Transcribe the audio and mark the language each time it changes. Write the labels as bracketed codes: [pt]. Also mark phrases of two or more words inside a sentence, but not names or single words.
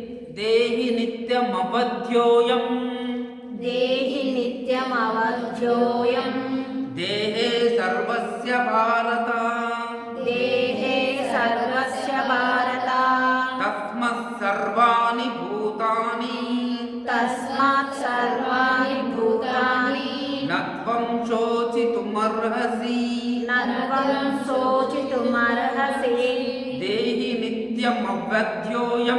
[sa] దేహి నిత్యమవధ్యోయం దేహి నిత్యమవధ్యోయం దేహే సర్వస్య భారత దేహే సర్వస్య భారత తస్మత్ సర్వాణి భూతాని తస్మాత్ సర్వాణి భూతాని నత్వం శోచితుమర్హసి నత్వం శోచితుమర్హసి దేహి నిత్యమవధ్యోయం